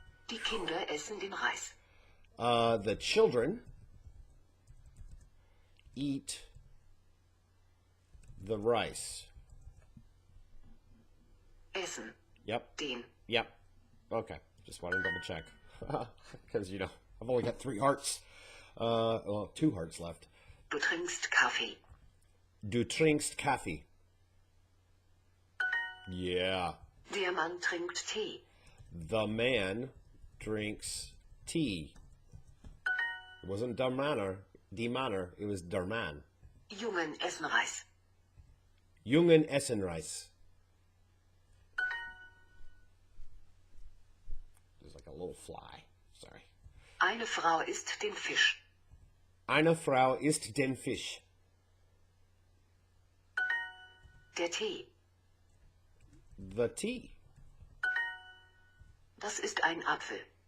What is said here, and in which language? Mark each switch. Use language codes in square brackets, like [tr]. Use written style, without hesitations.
[de] Die Kinder essen den Reis. [en] The children eat the rice. [de] Essen. [en] Yep. [de] Den. [en] Yep. Okay. Just wanted to double check. Because, I've only got 3 hearts. Well, 2 hearts left. [de] Du trinkst Kaffee. Du trinkst Kaffee. [en] Yeah. [de] Der Mann trinkt Tee. [en] The man drinks tea. It wasn't [de] die Manner, [en] it was der Man. [de] Jungen essen Reis. Jungen essen Reis. [en] There's like a little fly. Sorry. [de] Eine Frau isst den Fisch. Eine Frau isst den Fisch. Der Tee. [en] The tea. [de] Das ist ein Apfel.